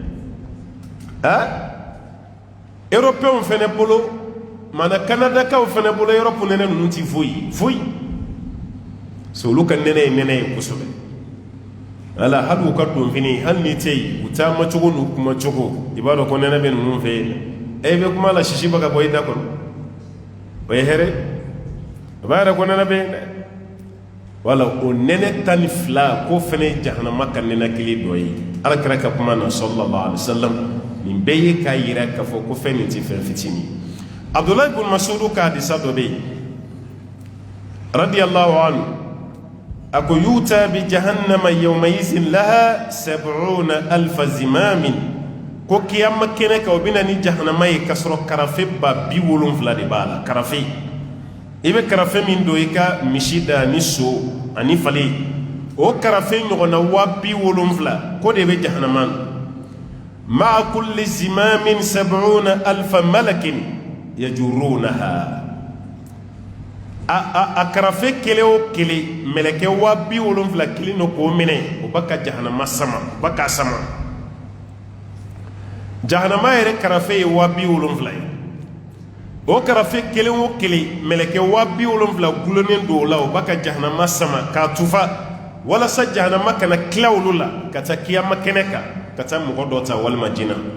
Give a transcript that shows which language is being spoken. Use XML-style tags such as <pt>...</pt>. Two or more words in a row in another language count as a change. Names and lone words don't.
<bm>Européens fana bolo mana Canadakaw fana bolo Europe nɛnɛ ninnu tɛ foyi so olu ka nɛnɛ ye nɛnɛ ye kosɛbɛ ala hali u ka donfini hali ni tɛ yen u taama cogo n'u kuma cogo i b'a dɔn ko nɛnɛ bɛ ninnu fɛ yen i bɛ kuma la sisi bɛ ka bɔ i da kɔnɔ o ye hɛrɛ a b'a yɛrɛ ko nɛnɛ bɛ yen dɛ wala o nɛnɛ 12 ko fana ye jahanama ka nɛnɛ kelen dɔ ye alakira ka kuma na</bm> <ar>صلى الله عليه وسلم</ar> <bm>nin bɛɛ ye k'a yira k'a fɔ ko fɛn nin tɛ fɛn fitinin Abdullah ibn Mas'ud ka hadisa dɔ bɛ yen</bm> <ar>رضي الله عنه ako يؤتى بجهنم يومئذ لها 70,000 زمام ko</ar> <bm>kiyama kɛnɛ kan o bɛna ni jahannama ye k'a sɔrɔ karafe 70,000 de b'a la karafe i bɛ karafe min don i ka misi da ni so ani fale o karafe ɲɔgɔnna 70,000 ko de bɛ jahannama na</bm> <ar>مع كل زمام 70,000 ملك يجرونها</ar> <bm>a karafe kelen o kelen mɛlɛkɛ 70,000 kelen do k'o minɛ o b'a ka jahanama sama o b'a k'a sama jahanama yɛrɛ karafe ye 70,000 ye o karafe kelen o kelen mɛlɛkɛ 70,000 gulonnen do o la o b'a ka jahanama sama k'a tufa walasa jahanama kana tila olu la ka taa kiyama kɛnɛ kan ka taa mɔgɔ dɔ ta walima jinɛ</bm>